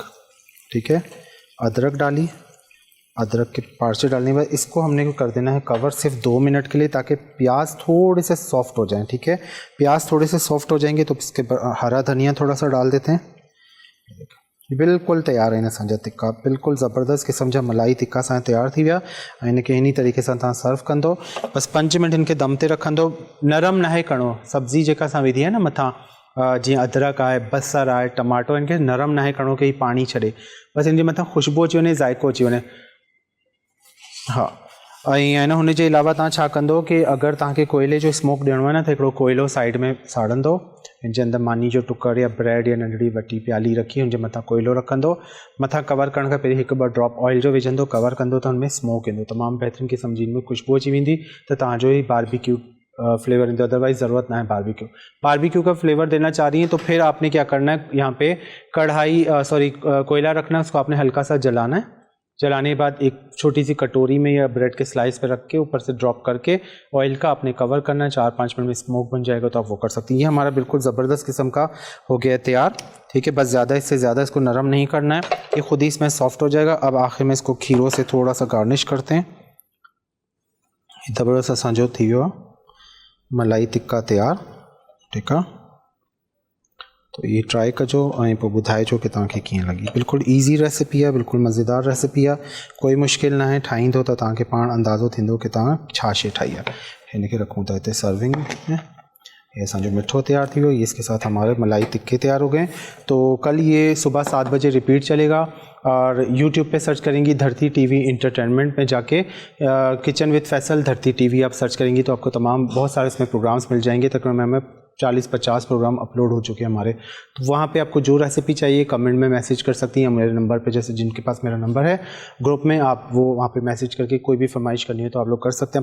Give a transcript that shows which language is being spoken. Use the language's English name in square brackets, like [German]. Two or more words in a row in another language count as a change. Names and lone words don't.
[Urdu] ٹھیک ہے، ادرک ڈالی، ادرک کے پارچے ڈالنے کے بعد اس کو ہم نے کر دینا ہے کور صرف 2 منٹ کے لیے، تاکہ پیاز تھوڑے سے سافٹ ہو جائیں. ٹھیک ہے، پیاز تھوڑے سے سافٹ ہو جائیں گے تو اس کے ہرا دھنیا تھوڑا سا ڈال دیتے ہیں. [Sindhi] बिल्कुल तैयार है असांजा टिक्का, बिल्कुल ज़बरदस्त किस्म जा मलाई टिक्का असां तैयार थी विया। इनके इन तरीक़े सां तव्हां सर्व कंदो, बस 5 मिनट इनके दम ते रखंदो। नरम नाहे करिणो, सब्ज़ी जेका असां विधी आहे न मथां, जीअं अदरक आहे, बसर आहे, टमाटो, इनके नरम नाहे करिणो कि पानी छॾे, बसि इनजे मथां ख़ुशबू अची वञे, ज़ाइक़ो अची वञे। हाँ, ऐं न हुनजे अलावा तव्हां छा कंदो कि अगरि तव्हांखे कोयले जो स्मोक ॾियणो आहे न, त हिकिड़ो कोयलो साइड में साड़ंदो, हिनजे अंदरि मानी जो टुकर या ब्रेड या नंढड़ी वॾी प्याली रखी हुनजे मथां कोयलो रखंदो, मथां कवर करण खां पहिरीं 1-2 ड्रॉप ऑयल जो विझंदो, कवर कंदो, त हुनमें स्मोक ईंदो, तमामु बहितरीनु क़िस्म जी में ख़ुशबू अची वेंदी, त तव्हांजो ही बारबेक्यू फ्लेवर ईंदो। [Urdu] اَدروائز ضرورت نہ ہے باربی کیو کا فلیور دینا چاہ رہی ہیں تو پھر آپ نے کیا کرنا ہے، یہاں پہ کڑاہی کوئلہ رکھنا ہے، اس کو آپ نے ہلکا سا جلانا ہے. جلانے کے بعد ایک چھوٹی سی کٹوری میں یا بریڈ کے سلائس پہ رکھ کے اوپر سے ڈراپ کر کے آئل کا آپ نے کور کرنا ہے. 4-5 منٹ میں سموک بن جائے گا تو آپ وہ کر سکتی ہیں۔ یہ ہمارا بالکل زبردست قسم کا ہو گیا ہے تیار. ٹھیک ہے، بس زیادہ اس سے زیادہ اس کو نرم نہیں کرنا ہے، یہ خود ہی اس میں سافٹ ہو جائے گا. اب آخر میں اس کو کھیروں سے تھوڑا سا گارنش کرتے ہیں. [Sindhi] ज़बरदस्त असांजो थी वियो मलाई टिक्का तैयार। [Urdu] ٹھیک ہے, [Sindhi] तो ये ट्राई कजो ऐं पोइ ॿुधाइजो कि तव्हांखे कीअं लॻी। बिल्कुलु ईज़ी रेसिपी आहे, बिल्कुलु मज़ेदार रेसिपी आहे, कोई मुश्किल ना आहे। ठाहींदो त तव्हांखे पाण अंदाज़ो थींदो कि तव्हां छा शइ ठाही आहे। हिनखे रखूं था हिते सर्विंग में। ये असांजो मिठो तैयार थी वियो, [Urdu] اس کے ساتھ ہمارے ملائی ٹکے تیار ہو گئے. تو کل یہ صبح 7 بجے ریپیٹ چلے گا اور YouTube پہ سرچ کریں گی دھرتی ٹی وی انٹرٹینمنٹ میں جا کے کچن ود فیصل دھرتی ٹی وی آپ سرچ کریں گی تو آپ کو تمام بہت سارے اس میں پروگرامز مل جائیں گے. تقریباً ہمیں 40-50 پروگرام اپلوڈ ہو چکے ہیں ہمارے۔ تو وہاں پہ آپ کو جو ریسیپی چاہیے کمنٹ میں میسج کر سکتی ہیں میرے نمبر پہ، جیسے جن کے پاس میرا نمبر ہے گروپ میں، آپ وہ وہاں پہ میسج کر کے کوئی بھی فرمائش کرنی ہے تو آپ لوگ کر سکتے ہیں.